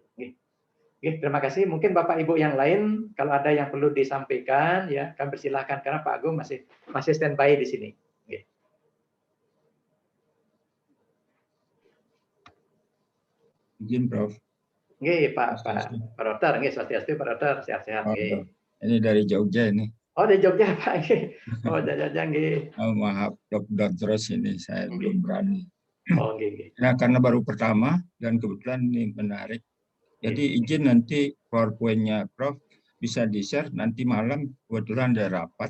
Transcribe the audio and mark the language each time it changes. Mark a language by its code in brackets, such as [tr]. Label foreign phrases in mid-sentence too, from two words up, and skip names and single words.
[id] Oke, terima kasih. Mungkin Bapak Ibu yang lain kalau ada yang perlu disampaikan ya, kami persilahkan karena Pak Agung masih standby di sini. Oke. Izin Prof. Oke, Pak Dokter, [ban] nggih swastiastu [id] Pak Dokter, sehat-sehat nggih. Ini dari Jogja ini. Oh, dari Jogja Pak. Oh, Jogja nggih. Oh, maaf, lockdown terus ini saya belum berani. Oh, nggih. Nah, karena baru pertama dan kebetulan ini menarik. Jadi izin nanti PowerPoint-nya Prof bisa di-share nanti malam, kebetulan ada rapat.